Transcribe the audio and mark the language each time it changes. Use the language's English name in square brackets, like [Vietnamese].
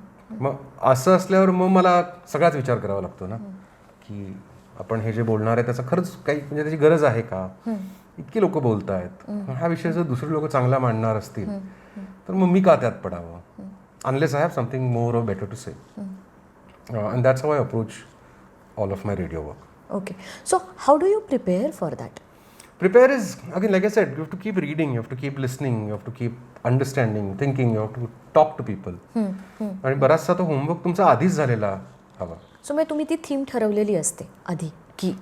[Marathi] मग असं असल्यावर मग मला सगळाच विचार करावा लागतो ना की आपण हे जे बोलणार आहे त्याचं खरंच काही म्हणजे त्याची गरज आहे का. इतकी लोक बोलत आहेत, हा विषय जर दुसरे लोक चांगला मांडणार असतील तर मग मी का त्यात पडावं, [English] Unless I have something more or better to say. And that's how I approach all of my radio work. Okay. So how do you prepare for that? Prepare is, again, like I said, you have to keep reading, you have to keep listening, you have to keep understanding, thinking, you have to talk to people. [Marathi] आणि बराचसा तो homework तुमचा आधीच झालेला हवा. So मग तुम्ही ती थीम ठरवलेली असते आधी की